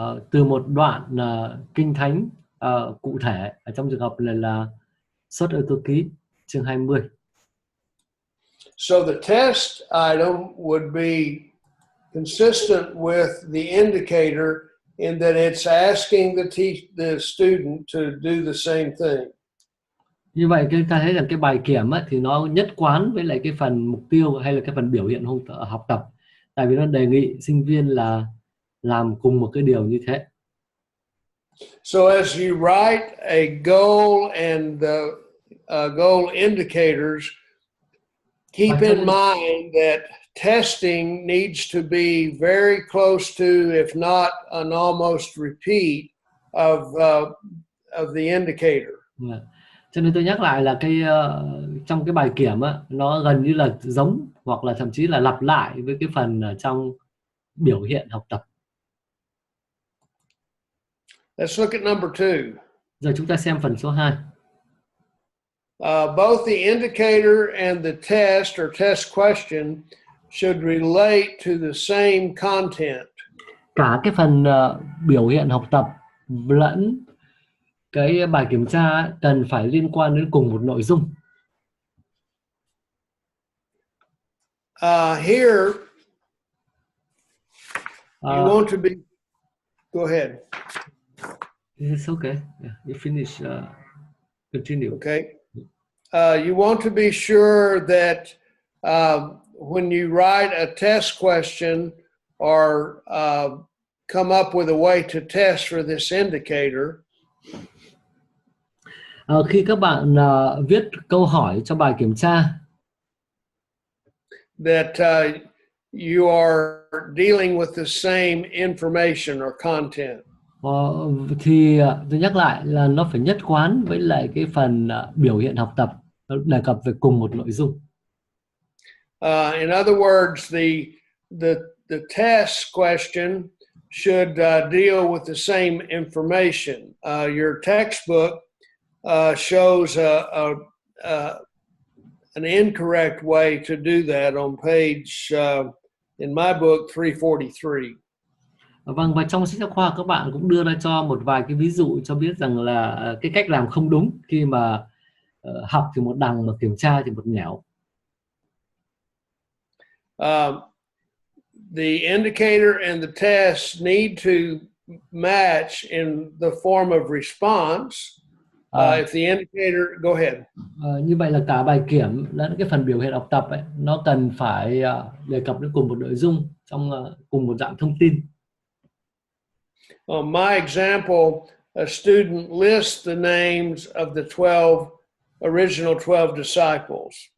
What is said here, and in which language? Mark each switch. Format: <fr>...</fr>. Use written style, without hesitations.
<vi>Từ một đoạn kinh thánh cụ thể, ở trong trường hợp này là Xuất Ê Tô Ký chương 20.</vi> <en>So the test item would be consistent with the indicator in that it's asking the student to do the same thing.</en> <vi>Như vậy ta thấy rằng cái bài kiểm thì nó nhất quán với lại cái phần mục tiêu hay là cái phần biểu hiện học tập, tại vì nó đề nghị sinh viên là làm cùng một cái điều như thế.</vi> <en>So as you write a goal and the goal indicators, keep in mind that testing needs to be very close to, if not an almost repeat of the indicator.</en> <vi>Cho nên tôi nhắc lại là cái trong cái bài kiểm nó gần như là giống hoặc là thậm chí là lặp lại với cái phần trong biểu hiện học tập.</vi> <en>Let's look at number 2.</en> <vi>Giờ chúng ta xem phần số 2.</vi> <en>Both the indicator and the test or test question should relate to the same content.</en> <vi>Cả cái phần biểu hiện học tập lẫn cái bài kiểm tra cần phải liên quan đến cùng một nội dung.</vi> <en>Here, you want to be. Go ahead. It's okay. Yeah, you finish. Continue. Okay. You want to be sure that when you write a test question or come up with a way to test for this indicator,</en> <vi>khi các bạn viết câu hỏi cho bài kiểm tra,</vi> <en>that you are dealing with the same information or content.</en> <vi>Thì tôi nhắc lại là nó phải nhất quán với lại cái phần biểu hiện học tập, đề cập về cùng một nội dung.</vi> <en>In other words, the test question should deal with the same information. Your textbook shows an incorrect way to do that on page, in my book, 343.</en> <vi>Vâng, và trong sách giáo khoa các bạn cũng đưa ra cho một vài cái ví dụ cho biết rằng là cái cách làm không đúng khi mà học thì một đằng mà kiểm tra thì một nẻo.</vi> <en>The indicator and the test need to match in the form of response. If the indicator, go ahead.</en> <vi>Như vậy là cả bài kiểm lẫn cái phần biểu hiện học tập nó cần phải đề cập đến cùng một nội dung trong cùng một dạng thông tin.</vi> <en>My example, a student lists the names of the original 12 disciples.</en>